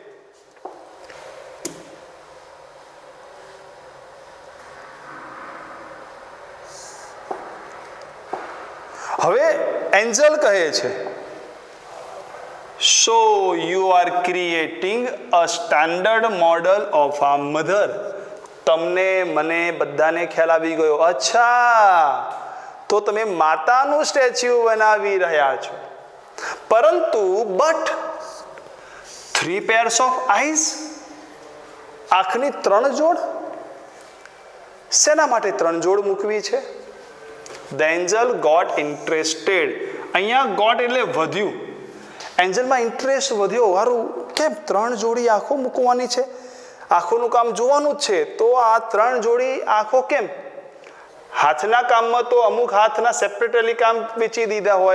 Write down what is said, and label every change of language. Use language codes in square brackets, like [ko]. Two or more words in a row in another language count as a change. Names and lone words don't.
[gu] હવે એન્જલ કહે છે, [en] so you are creating a standard model of a mother. [gu] તમને મને બધાને ખ્યાલ આવી ગયો. અચ્છા, તો તમે માતાનું સ્ટેચ્યુ બનાવી રહ્યા છો. [en] પરંતુ બટ 3 pairs of eyes, [gu] આંખની 3 જોડ. શેના માટે 3 જોડ મૂકવી છે? [en] The angel got interested. [gu] અહીંયા ગોટ એટલે વધ્યું. એન્જલમાં ઇન્ટરેસ્ટ વધ્યો. હારું, કેમ 3 જોડી આંખો મૂકવાની છે? આંખોનું કામ જોવાનું જ છે, તો આ 3 જોડી આંખો કેમ? હાથના કામમાં તો અમુક હાથના સેપરેટલી કામ વેચી દીધા હોય.